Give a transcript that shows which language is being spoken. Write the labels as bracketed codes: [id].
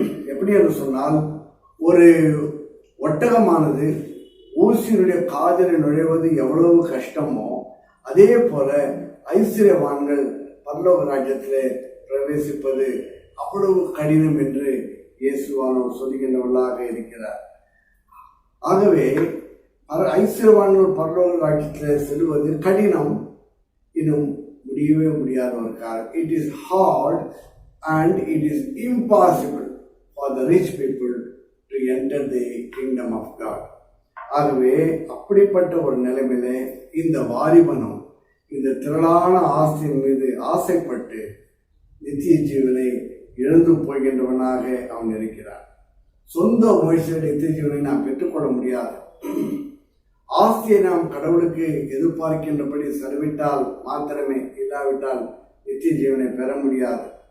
[ta] எப்படி என்று சொன்னால், ஒரு ஒட்டகமானது ஊசியினுடைய காதில் நுழைவது எவ்வளவு கஷ்டமோ அதே போல ஐஸ்வர்யவான்கள் பரலோக ராஜ்யத்திலே பிரவேசிப்பது அவ்வளவு கடினம் என்று இயேசுவானவர் சொல்லுகின்றவர்களாக இருக்கிறார். ஆகவே ஐஸ்வர்யவான்கள் பரலோக ராஜ்யத்தில் செல்வது கடினம், இன்னும் முடியவே முடியாத ஒரு காரணம். [en] It is hard and it is impossible for the rich people to enter the kingdom of God. [ta] ஆகவே அப்படிப்பட்ட ஒரு நிலைமையிலே இந்த வாலிபனும் இந்த திரளான ஆஸ்தியின் மீது ஆசைப்பட்டு நித்திய ஜீவனை இழந்து போகின்றவனாக அவன் இருக்கிறான். சொந்த முயற்சியில் நித்திய ஜீவனை நாம் பெற்றுக்கொள்ள முடியாது. ஆஸ்தியை நாம் கடவுளுக்கு எதிர்பார்க்கின்றபடி செலவிட்டால் மாத்திரமே, இல்லாவிட்டால் நித்திய ஜீவனை பெற முடியாது.